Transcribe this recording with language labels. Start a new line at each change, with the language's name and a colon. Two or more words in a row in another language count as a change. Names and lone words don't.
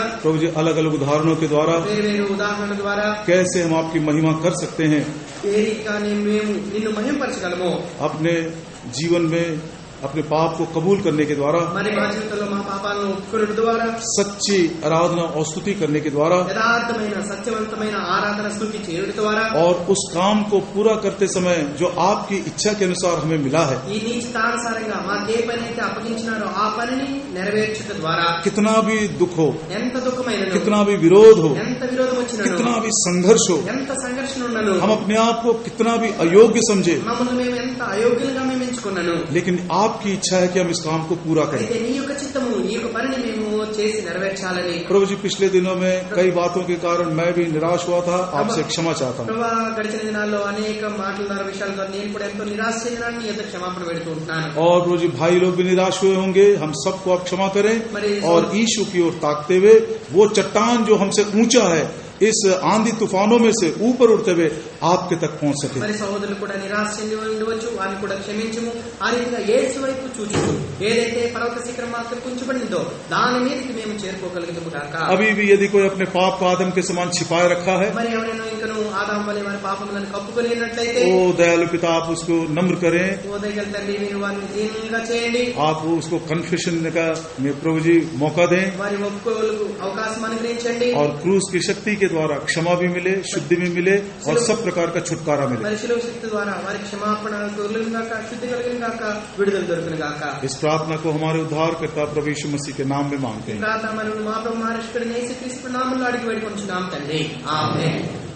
Hindi: प्रभु जी अलग अलग उदाहरणों के द्वारा
Telugu: వేరు వేరు ఉదాహరణల ద్వారా
Hindi: कैसे हम आपकी महिमा कर सकते हैं.
Telugu: ఏ రీతిగా మేము నిన్ను మహిమపరచగలమో,
Hindi: अपने जीवन में अपने पाप को कबूल करने के द्वारा,
Telugu: మరి మా జీవితంలో మా పాపాలను ఒప్పుకోవడం ద్వారా,
Hindi: सच्ची आराधना और स्तुति करने के द्वारा,
Telugu: యథార్థమైన సత్యవంతమైన ఆరాధన స్తుతి చేయడం ద్వారా,
Hindi: और उस काम को पूरा करते समय जो आपकी इच्छा के अनुसार हमें मिला है,
Telugu: ఈ నీ చిత్తానుసారంగా మాకే పని అయితే అప్పగించినారో ఆ పనిని నెరవేర్చుట ద్వారా,
Hindi: कितना भी दुख हो,
Telugu: ఎంత దుఃఖమైనను,
Hindi: कितना भी विरोध हो,
Telugu: ఎంత విరోధం వచ్చినను,
Hindi: कितना भी संघर्ष हो,
Telugu: ఎంత సంఘర్షణ ఉన్నను,
Hindi: हम अपने आप को कितना भी अयोग्य समझे,
Telugu: మమ్మల్ని మేము ఎంత అయోగ్యులుగా మేము ఎంచుకున్నాను,
Hindi: लेकिन आपकी इच्छा है कि हम इस काम को पूरा करें.
Telugu: అయితే నీ యొక్క చిత్తము, నీ యొక్క పనిని మేము చేసి నెరవేర్చాలని.
Hindi: प्रभु जी, पिछले दिनों में कई बातों के कारण मैं भी निराश हुआ था, आपसे क्षमा चाहता हूँ.
Telugu: ప్రభా, గడిచిన దినాల్లో అనేక మాటల ద్వారా, విషయాల ద్వారా నేను కూడా ఎంతో నిరాశ చెందినాను. నీ యొక్క క్షమాపణ పెడుతూ ఉంటున్నాను.
Hindi: और प्रभु जी, भाई लोग भी निराश हुए होंगे, हम सबको आप क्षमा करें, और यीशु की ओर ताकते हुए वो चट्टान जो हमसे ऊंचा है, इस आंधी तूफानों में से ऊपर उड़ते हुए आपके तक पहुंच सके.
Telugu: మరి సహోదరులు కూడా నిరాశ చెంది ఉండవచ్చు, వారిని కూడా క్షమించము. ఆ రీతిగా ఏడ్స్ వైపు చూచుతూ ఏదైతే పర్వత శిఖరం మాత్రం కుంచబడిందో దాని మీదకి మేము చేరుకోగలుగుతాము కాక.
Hindi: अभी भी यदि कोई अपने पाप को आदम के समान छिपाए रखा है,
Telugu: మరి ఎవరైనా ఇంకను ఆదాము వలె వారి పాపములను కప్పుకొని ఉన్నట్లయితే,
Hindi: ओ दयालु पिता, आप उसको नम्र करें,
Telugu: ఉదయగల తండ్రి మీరు వారిని దీనంగా చేయండి.
Hindi: आप उसको कन्फेशन का प्रभु जी मौका दें,
Telugu: వారి ఒప్పుకోలకు అవకాశం అనుగ్రహించండి.
Hindi: और क्रूस की शक्ति के द्वारा क्षमा भी मिले, शुद्धि भी मिले, और सब प्रकार का छुटकारा मिले.
Telugu: మరి శిలువ శక్తి ద్వారా వారి క్షమాపణ కలుగును గాక, శుద్ధి కలుగును గాక, విడుదల దొరుకును గాక.
Hindi: इस प्रार्थना को हमारे उद्धारकर्ता प्रभु यीशु मसीह के नाम में मांगते हैं.
Telugu: ప్రార్థన మనం మా ప్రభు మహారాష్ట్రుని యేసుక్రీస్తు నామములో అడిగి వేడుకొంచున్నాం తండ్రి. ఆమేన్.